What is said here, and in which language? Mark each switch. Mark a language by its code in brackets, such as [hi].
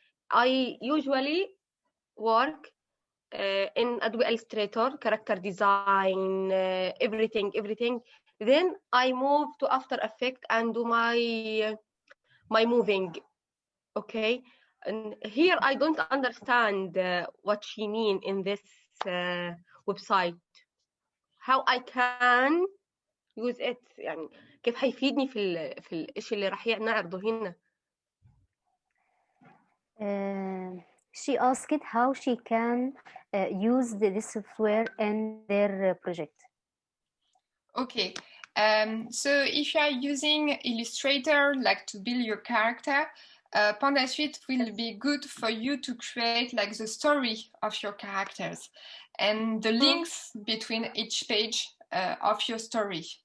[en] I usually work in Adobe Illustrator, character design, everything. Then I move to After Effects and do my moving. Okay, and here I don't understand what she mean in this website. How I can use it. [ar] يعني كيف حيفيدني في الشيء اللي راح نعرضه هنا. [en] She asked how she can use this software in their project. Okay, so if you are using Illustrator, like to build your character, Panda Suite will be good for you to create like the story of your characters and the links between each page of your story.